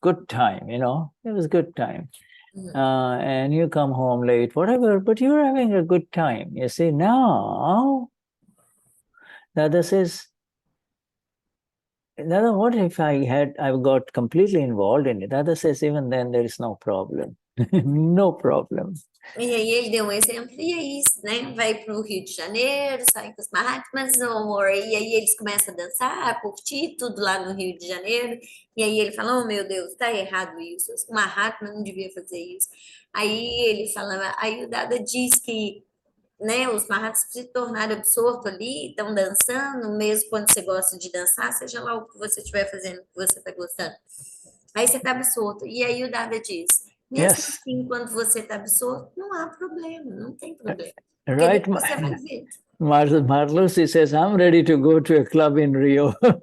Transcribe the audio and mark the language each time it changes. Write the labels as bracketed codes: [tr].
[en] Good time, it was good time. And you come home late, whatever, but you're having a good time. You see, now, Dada says, Dada, what if I got completely involved in it? Dada says, even then there is no problem. No problem. [pt] E aí ele deu um exemplo, e aí, né, vai para o Rio de Janeiro, sai com os Mahatmas, e aí eles começam a dançar, a curtir tudo lá no Rio de Janeiro, e aí ele fala, oh meu Deus, tá errado isso, o Mahatma não devia fazer isso. Aí ele fala, aí o Dada diz que, né, os Mahatmas se tornaram absortos ali, estão dançando, mesmo quando você gosta de dançar, seja lá o que você estiver fazendo, o que você está gostando. Aí você está absorto, e aí o Dada diz, mesmo assim, quando você está absorto, não há problema, não tem problema. [en] Right, [pt] Você vai ver. [en] Marlusi says, I'm ready to go to a club in Rio.